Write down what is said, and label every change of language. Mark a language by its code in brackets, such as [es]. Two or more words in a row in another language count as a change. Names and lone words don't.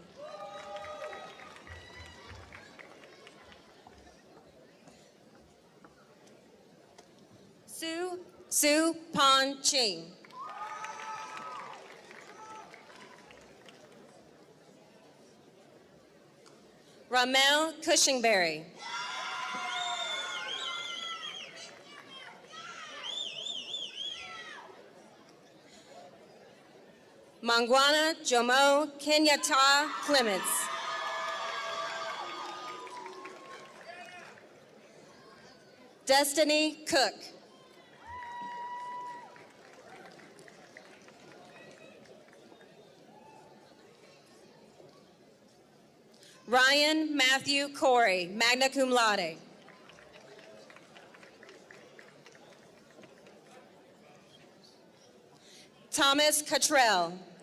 [en] Sue Pon Ching. Ramel Cushingberry. Mangwana Jomo Kenyatta Clements. Destiny Cook. Ryan Matthew Corey, [la] magna cum laude. [en] Thomas Cottrell.